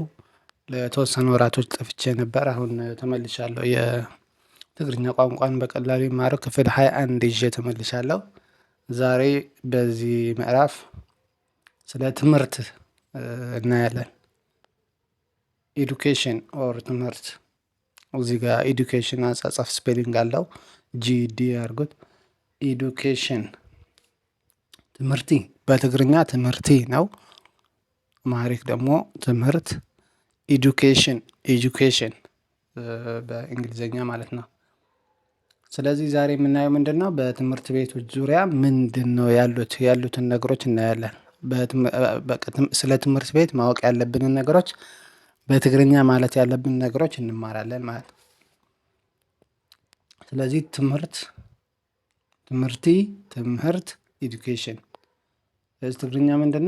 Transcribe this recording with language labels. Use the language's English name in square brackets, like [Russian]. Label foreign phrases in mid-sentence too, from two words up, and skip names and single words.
[Amharic] ለተወሰኑ ወራቶች ጠፍቼ ነበር። አሁን ተመልሻለሁ። የትግርኛ ቋንቋን በቀላሉ ይማረው ክፍል 21 ይዤ ተመልሻለሁ። ዛሬ በዚህ ምዕራፍ ስለ ትምህርት እናያለን። [English] education or [Amharic] ትምህርት። እዚህ ጋር ኤዱኬሽን አጻጻፍ ስፔሊንግ አለው። ጂዲ አድርጉት። ኤዱኬሽን ትምህርቲ በትግርኛ ትምህርቲ ነው። አማሪክ ደግሞ ትምህርት። ኤዱኬሽን በእንግሊዘኛ ማለት ነው። ስለዚህ ዛሬ የምናየው ምንድነው? በትምህርት ቤቶች ዙሪያ ምንድነው ያሉትን ነገሮች እናያለን። ስለ ትምህርት ቤት ማወቅ ያለብንን ነገሮች በትግርኛ ማለት ያለብን ነገሮች እንማራለን ማለት ነው። ስለዚህ ትምህርት ኤዱኬሽን ትግርኛ ምንድነው?